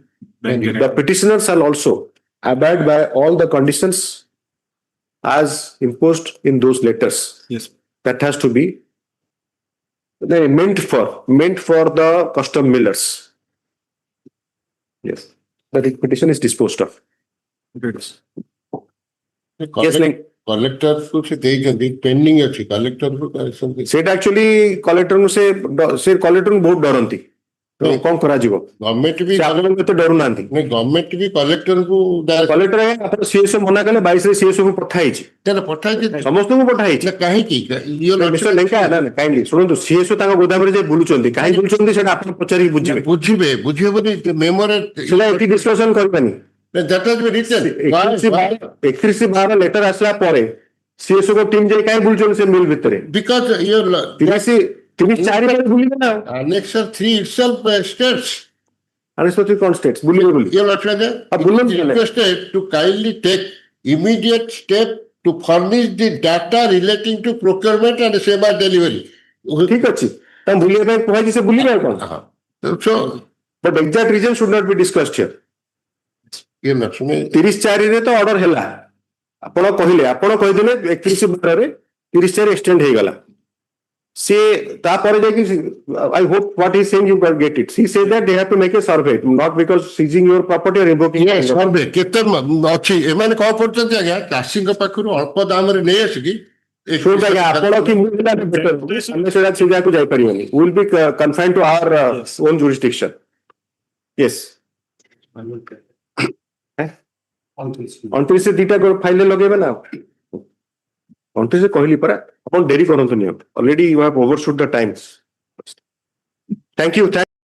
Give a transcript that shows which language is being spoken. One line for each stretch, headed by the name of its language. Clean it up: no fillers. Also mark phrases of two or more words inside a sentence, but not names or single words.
English: The petitioner shall also abide by all the conditions as imposed in those letters. Yes. That has to be meant for the custom millers. Yes. The petition is disposed of. Yes,
Odia: collector କୁ ସେ ଦେଇଛନ୍ତି ପେଣ୍ଡିଂ ଅଛି collector କୁ କରିଛନ୍ତି। ସେଇଟା actually collector କୁ ସେ collector କୁ ବହୁତ ଡରନ୍ତି। ତ କଣ କରାଯିବ? ଗଭର୍ଣ୍ଣମେଣ୍ଟ ବି ଏତେ ଡରୁନାହାନ୍ତି। ଗଭର୍ଣ୍ଣମେଣ୍ଟ ବି collector କୁ କଲେକ୍ଟର ଆପଣ ସିଏସଓ ମନା କଲେ 22 ରେ ସିଏସଓ କୁ ପଠା ହେଇଛି। ସମସ୍ତଙ୍କୁ ପଠା ହେଇଛି। କାହିଁକି କାହିଁକି ଶୁଣନ୍ତୁ ସିଏସଓ ତାଙ୍କ ଗୋଦାମରେ ଯେ ବୁଲୁଛନ୍ତି କାହିଁ ବୁଲୁଛନ୍ତି ସେଟା ଆପଣ ପଚାରିକି ବୁଝିବେ ବୁଝିବେ ବୋଲି ମେମୋରେ ସେଟା ଏଠି ଡିସ୍କସନ କରିବାନି। 31/12 ଲେଟର ଆସିଲା ପରେ ସିଏସଓ କୁ ଟିମ୍ ଯାଇ କାହିଁ ବୁଲୁଛନ୍ତି ସେ ମିଲ୍ ଭିତରେ? ବିକଜ 30/4 ବୁଲିବେ ନା।
English: Annexure 3 itself states. Annexure 3 କଣ states?
Odia: ବୁଲିବେ ବୋଲି।
English: Requested to kindly take immediate step to furnish the data relating to procurement and same delivery.
Odia: ଠିକ ଅଛି ତା ବୁଲିବା ପାଇଁ କୁହାଯାଇଛି ସେ ବୁଲିବେ ଆଉ କଣ?
English: So, but exact reason should not be discussed here.
Odia: 30/4 ରେ ତ ଅର୍ଡର ହେଲା ଆପଣ କହିଦେଲେ 31/12 ରେ 30/4 ଏକ୍ସଟେଣ୍ଡ ହେଇଗଲା। ସେ ତାପରେ ଯାଇକି
English: I hope what he is saying you can get it. He said that they have to make a survey not because seizing your property or revoking your
Odia: survey କେତେ ଅଛି ଏମାନେ କଣ କରୁଛନ୍ତି ଆଜ୍ଞା ଚାଷୀଙ୍କ ପାଖରୁ ଅଳ୍ପ ଦାମରେ ନେଇ ଆସିକି ଆପଣ କି ମୁଁ ଆମେ ସେଟା ସେ ଜାଗାକୁ ଯାଇପାରିବନି।
English: will be confined to our own jurisdiction. Yes.
Odia: 29 ଦିଟା ଫାଇଲ ଲଗେଇବେ ନା 29 କହିଲି ପରା ଆପଣ ଡେରି କରନ୍ତୁନି।
English: Already you have overshot the times. Thank you.